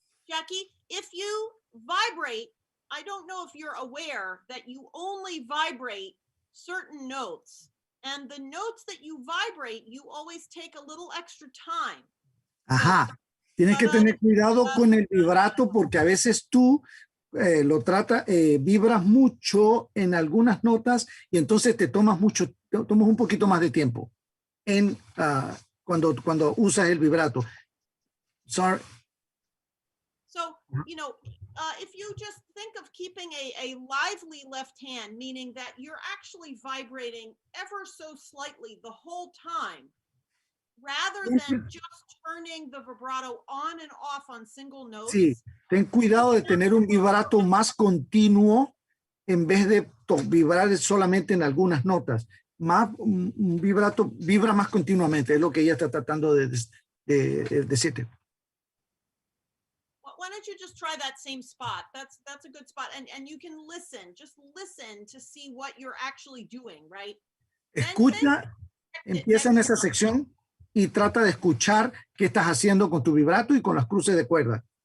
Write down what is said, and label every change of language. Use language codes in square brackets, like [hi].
[en] Jackie, if you vibrate, I don't know if you're aware that you only vibrate certain notes. And the notes that you vibrate, you always take a little extra time. Ajá. [es] Tienes que tener cuidado con el vibrato porque a veces tú vibras mucho en algunas notas y entonces te tomas un poquito más de tiempo en cuando usas el vibrato. [en] Sorry. So, you know, if you just think of keeping a lively left hand, meaning that you're actually vibrating ever so slightly the whole time, rather than just turning the vibrato on and off on single notes. [es] Sí, ten cuidado de tener un vibrato más continuo en vez de vibrar solamente en algunas notas. Un vibrato vibra más continuamente, es lo que ella está tratando de decirte. [en] Why don't you just try that same spot? That's a good spot. And you can just listen to see what you're actually doing, right? [es] Escucha, empieza en esa sección y trata de escuchar qué estás haciendo con tu vibrato y con las cruces de cuerda.